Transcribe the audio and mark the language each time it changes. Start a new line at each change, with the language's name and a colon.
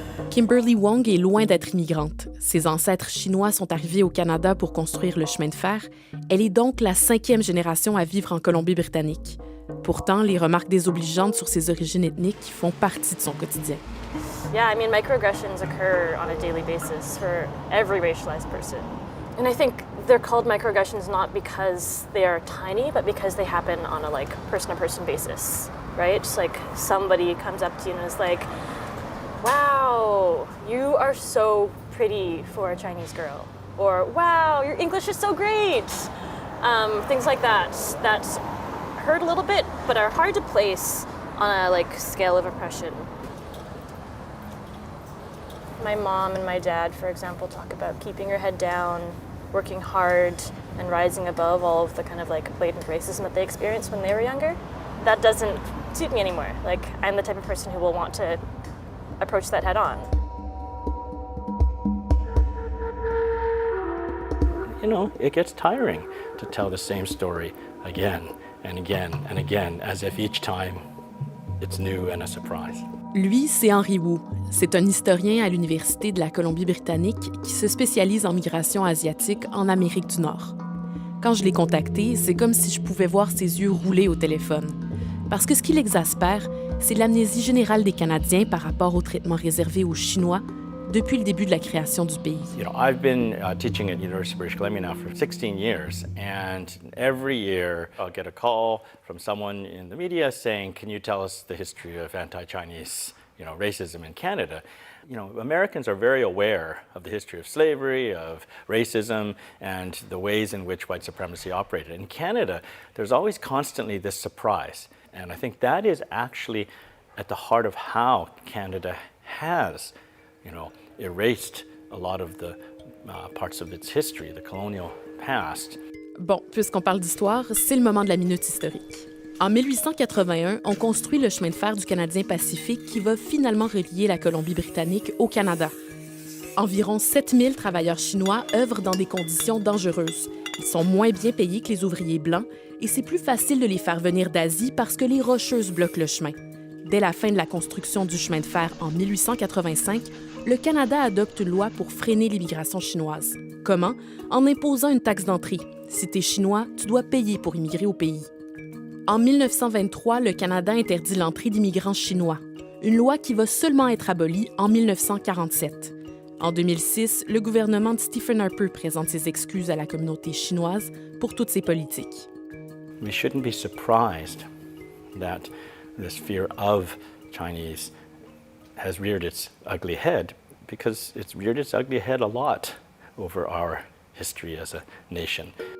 French: Kimberly Wong est loin d'être immigrante. Ses ancêtres chinois sont arrivés au Canada pour construire le chemin de fer. Elle est donc la 5e génération à vivre en Colombie-Britannique. Pourtant, les remarques désobligeantes sur ses origines ethniques font partie de son quotidien.
English: Yeah, microaggressions occur on a daily basis for every racialized person. And I think they're called microaggressions not because they are tiny, but because they happen on a person-to-person basis, right? Just somebody comes up to you and is like, wow, you are so pretty for a Chinese girl. Or, wow, your English is so great. Things like that hurt a little bit, but are hard to place on a scale of oppression. My mom and my dad, for example, talk about keeping your head down, working hard, and rising above all of the kind of blatant racism that they experienced when they were younger. That doesn't suit me anymore. I'm the type of person who will want to approach that head on. It gets tiring to tell the same story again and again and again, as if each time it's new and a surprise.
French: Lui, c'est Henry Wu. C'est un historien à l'Université de la Colombie-Britannique qui se spécialise en migration asiatique en Amérique du Nord. Quand je l'ai contacté, c'est comme si je pouvais voir ses yeux rouler au téléphone. Parce que ce qui l'exaspère, c'est l'amnésie générale des Canadiens par rapport au traitement réservé aux Chinois depuis le début de la création du pays.
English: I've been teaching at University of British Columbia now for 16 years, and every year I'll get a call from someone in the media saying, can you tell us the history of anti-Chinese, racism in Canada? Americans are very aware of the history of slavery, of racism, and the ways in which white supremacy operated. In Canada, there's always constantly this surprise, and I think that is actually at the heart of how Canada has erased a lot of the parts of its history, the colonial past.
French: Bon, puisqu'on parle d'histoire, c'est le moment de la minute historique. En 1881, on construit le chemin de fer du Canadien Pacifique qui va finalement relier la Colombie-Britannique au Canada. Environ 7000 travailleurs chinois œuvrent dans des conditions dangereuses. Ils sont moins bien payés que les ouvriers blancs et c'est plus facile de les faire venir d'Asie parce que les Rocheuses bloquent le chemin. Dès la fin de la construction du chemin de fer en 1885, le Canada adopte une loi pour freiner l'immigration chinoise. Comment? En imposant une taxe d'entrée. Si t'es chinois, tu dois payer pour immigrer au pays. En 1923, le Canada interdit l'entrée d'immigrants chinois. Une loi qui va seulement être abolie en 1947. En 2006, le gouvernement de Stephen Harper présente ses excuses à la communauté chinoise pour toutes ses politiques.
English: We shouldn't be surprised that this fear of Chinese has reared its ugly head, because it's reared its ugly head a lot over our history as a nation.